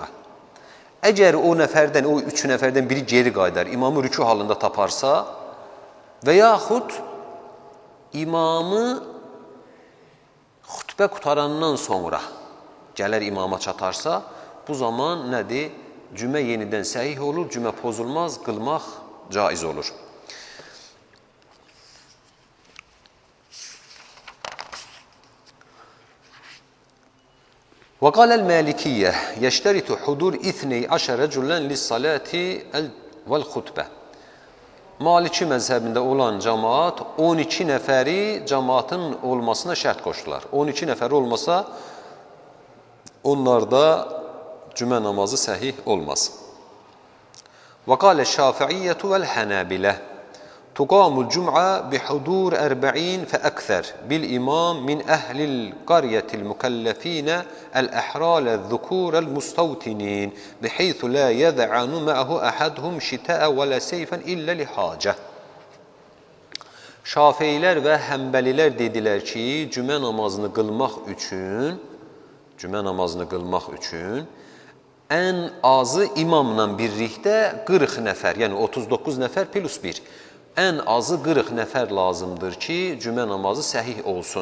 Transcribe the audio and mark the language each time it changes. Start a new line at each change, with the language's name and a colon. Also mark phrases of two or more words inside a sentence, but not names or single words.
Azerbaijani: Əgər o 3 nəfərdən biri geri qaydar, imamı rükû halında taparsa və yaxud imamı xutbə qutarandan sonra gələr imama çatarsa, bu zaman nədir? Cümə yenidən səhih olur, cümə pozulmaz, qılmaq caiz olur.
Arabic: وقال المالكية يشترط حضور 12 رجلا للصلاة والخطبة.
Azerbaijani: Maliki məzhəbində olan cəmaat 12 nəfəri cəmaatın olmasına şərt qoşdular. 12 nəfər olmasa onlarda cümə namazı səhih olmaz.
Arabic: وقال الشافعية والحنابلة تقام الجمعة بحضور 40 فأكثر بالإمام من أهل القرية المكلفين الأحرار الذكور المستوطنين بحيث لا يذعن معه أحدهم شتاء ولا سيفا إلا لحاجة.
Azerbaijani: Şafeilər və Həmbəlilər dedilər ki, cümə namazını qılmaq üçün ən azı imamla birlikdə 40 nəfər, yəni 39 nəfər plus 1. Ən azı 40 nəfər lazımdır ki, cümə namazı səhih olsun.